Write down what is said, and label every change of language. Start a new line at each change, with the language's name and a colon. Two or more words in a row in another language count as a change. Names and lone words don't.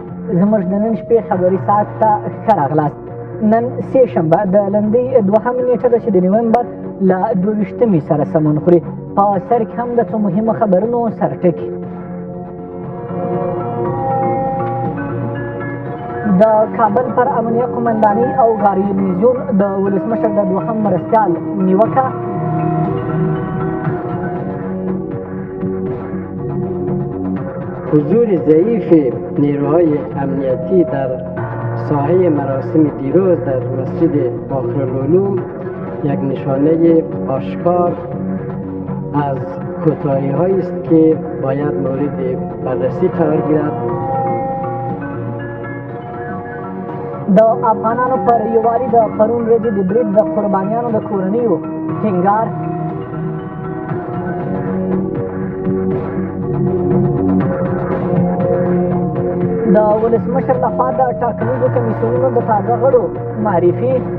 Pashto: زموږ د نن شپې خبري ساعت ته ښه راغلاست. نن سه شنبه د لندۍ 2 نیټه ده چې د نومبر له 22 سره سمون خوري. په سر کې هم د څو مهمو خبرونو سرټکي. د کابل پر امنیه قمندانۍ او ګارنیزیون د ولسمشر د 2 مرستیال نیوکه.
Persian: حضور ضعیف نیروهای امنیتی در ساحه مراسم دیروز در مسجد باقرالعلوم یک نشانه آشکار از کوتاهی‌هایی است که باید مورد بررسی قرار گیرد.
Pashto: د افغانانو پر یووالي د پرون ورځې د برید د قربانیانو د کورنیو ټینګار. د ولسمشر لخوا د ټاکنیزو کمیسیونونو د تازه غړو معرفي.